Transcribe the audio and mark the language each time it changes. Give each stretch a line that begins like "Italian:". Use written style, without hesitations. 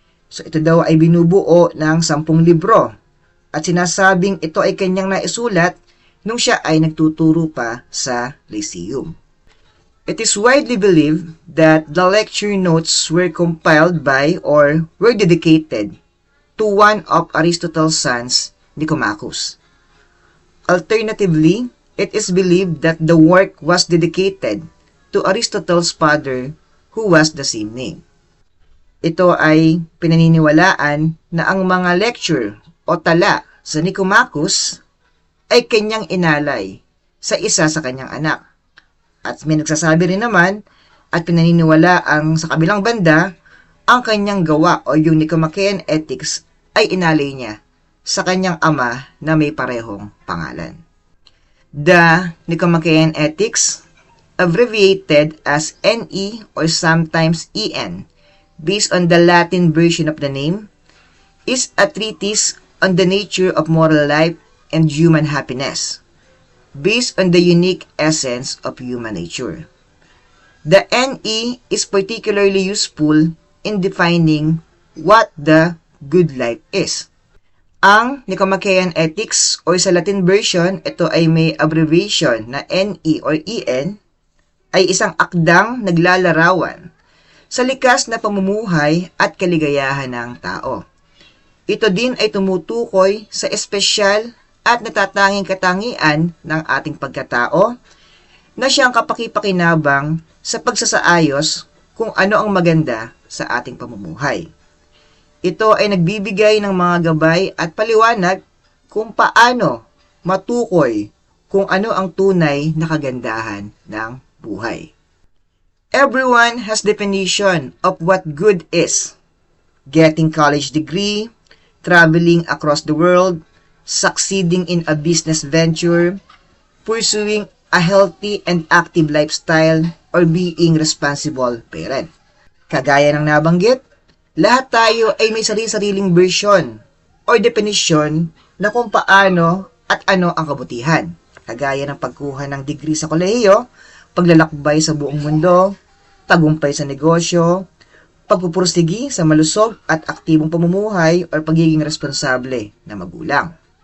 Filipino: So ito daw ay binubuo ng 10 libro at sinasabing ito ay kanyang naisulat nung siya ay nagtuturo pa sa Lyceum.
English: It is widely believed that the lecture notes were compiled by or were dedicated to one of Aristotle's sons, Nicomachus. Alternatively, it is believed that the work was dedicated to Aristotle's father, who was the same name.
Filipino: Ito ay pinaniniwalaan na ang mga lecture o tala sa Nicomachus ay kanyang inalay sa isa sa kanyang anak. At may nagsasabi rin naman at pinaniniwalaang sa kabilang banda, ang kanyang gawa o yung Nicomachean Ethics ay inalay niya sa kanyang ama na may parehong pangalan. The Nicomachean Ethics,
English: abbreviated as NE or sometimes EN, based on the Latin version of the name, is a treatise on the nature of moral life and human happiness, based on the unique essence of human nature. The NE is particularly useful in defining what the good life is.
Filipino: Ang Nicomachean Ethics o sa Latin version, ito ay may abbreviation na NE or EN, ay isang akdang naglalarawan sa likas na pamumuhay at kaligayahan ng tao. Ito din ay tumutukoy sa espesyal at natatanging katangian ng ating pagkatao na siyang kapakipakinabang sa pagsasaayos kung ano ang maganda sa ating pamumuhay. Ito ay nagbibigay ng mga gabay at paliwanag kung paano matukoy kung ano ang tunay na kagandahan ng buhay.
English: Everyone has definition of what good is. Getting college degree, traveling across the world, succeeding in a business venture, pursuing a healthy and active lifestyle, or being responsible parent.
Filipino: Kagaya ng nabanggit, lahat tayo ay may sarili-sariling version or definition na kung paano at ano ang kabutihan. Kagaya ng pagkuha ng degree sa kolehiyo, paglalakbay sa buong mundo, tagumpay sa negosyo, pagpupursigi sa malusog at aktibong pamumuhay o pagiging responsable na magulang.